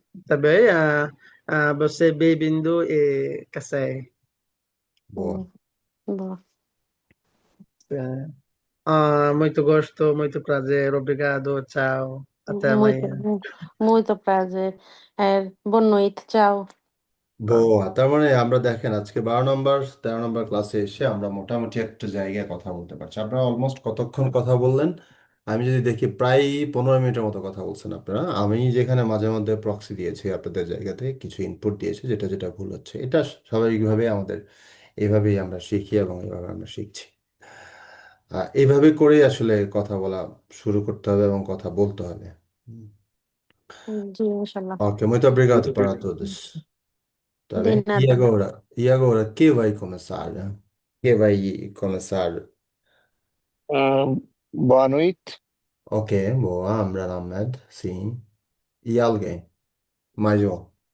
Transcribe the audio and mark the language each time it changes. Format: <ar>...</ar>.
<pt>também você bem-vindo e Kassai. বোয়া boa. Muito gosto, muito prazer, obrigado, tchau, até Muito, amanhã. muito prazer. Boa noite, tchau.</pt> <bn>বোয়া তার মানে আমরা দেখেন আজকে 12 নম্বর 13 নম্বর ক্লাসে এসে আমরা মোটামুটি একটা জায়গায় কথা বলতে পারছি আপনারা অলমোস্ট কতক্ষণ কথা বললেন আমি যদি দেখি প্রায় 15 মিনিটের মতো কথা বলছেন আপনারা আমি যেখানে মাঝে মধ্যে প্রক্সি দিয়েছি আপনাদের জায়গাতে কিছু ইনপুট দিয়েছি যেটা যেটা ভুল হচ্ছে এটা স্বাভাবিকভাবে আমাদের এভাবেই আমরা শিখি এবং এভাবে আমরা শিখছি এইভাবে করেই আসলে কথা বলা শুরু করতে হবে এবং কথা বলতে হবে জি, ইনশাল্লাহ।</bn> <pt>Ok, muito obrigado para todos. Tá De bem? nada. E agora, quem vai começar, né? Quem vai começar? Boa noite. Ok, boa, Amran Ahmed, sim. E alguém? Mais um.</pt>